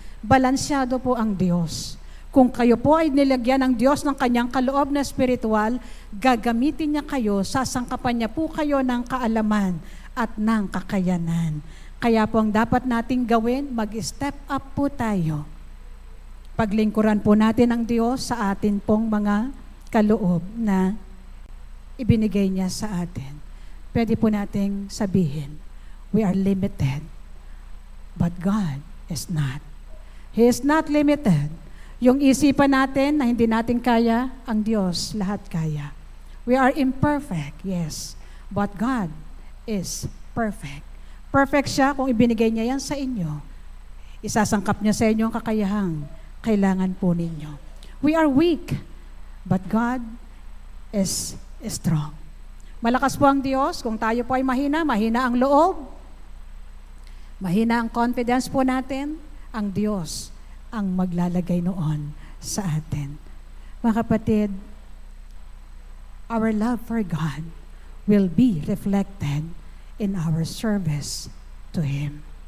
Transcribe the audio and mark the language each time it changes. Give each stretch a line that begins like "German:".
Filipino: Balansyado po ang Diyos. Kung kayo po ay nilagyan ng Diyos ng kanyang kaloob na spiritual, gagamitin niya kayo, sasangkapan niya po kayo ng kaalaman at ng kakayanan. Kaya po ang dapat nating gawin, mag-step up po tayo. Paglingkuran po natin ang Diyos sa atin pong mga kaloob na ibinigay niya sa atin. Pwede po nating sabihin,
English: we are limited, but God is not. He is not limited.
Filipino: Yung isipan natin na hindi natin kaya, ang Diyos lahat kaya.
English: We are imperfect, yes, but God is perfect.
Filipino: Perfect siya kung ibinigay niya yan sa inyo. Isasangkap niya sa inyo ang kakayahang kailangan po ninyo.
English: We are weak, but God is strong.
Filipino: Malakas po ang Diyos. Kung tayo po ay mahina, mahina ang loob, mahina ang confidence po natin, ang Diyos ang maglalagay noon sa atin. Mga kapatid,
English: our love for God will be reflected in our service to Him.